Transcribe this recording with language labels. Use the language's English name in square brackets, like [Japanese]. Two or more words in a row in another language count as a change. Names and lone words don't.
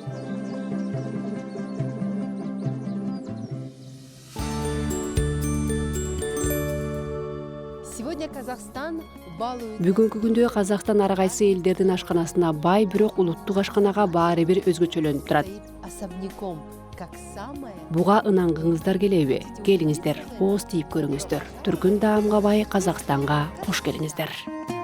[Russian] Сегодня Казахстан балует. [Kyrgyz] Бүгүнкү күндө Казакстан ар кайсы элдердин ашканасына бай, бирок улуттук ашканага баары бир өзгөчөлөнүп турат. [Russian] Особняком, как самое. [Kyrgyz] Буга ынангыңыздар келеби? Келиңиздер, ооз тийип көрүңүздөр. Түркүн даамга бай Казакстанга кош келиңиздер.